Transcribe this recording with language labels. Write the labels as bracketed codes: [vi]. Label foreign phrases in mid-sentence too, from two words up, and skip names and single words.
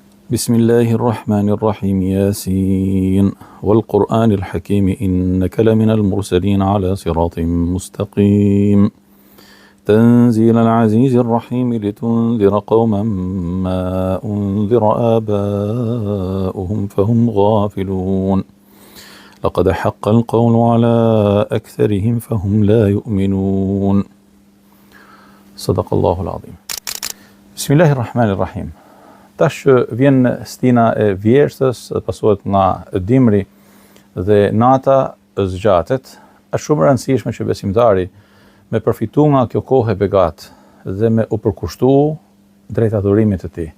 [ar] بسم الله الرحمن الرحيم ياسين والقرآن الحكيم إنك لمن المرسلين على صراط مستقيم تنزيل العزيز الرحيم لتنذر قوما ما أنذر آباؤهم فهم غافلون لقد حق القول على أكثرهم فهم لا يؤمنون صدق الله العظيم. بسم الله الرحمن الرحيم. [sq] Tash vjen stina e vjeshtës, pasohet nga dimri dhe nata zgjatet. Është shumë e rëndësishme që besimtari me përfitu nga kjo kohë e begat dhe me u përkushtu drejt adhurimit të tij.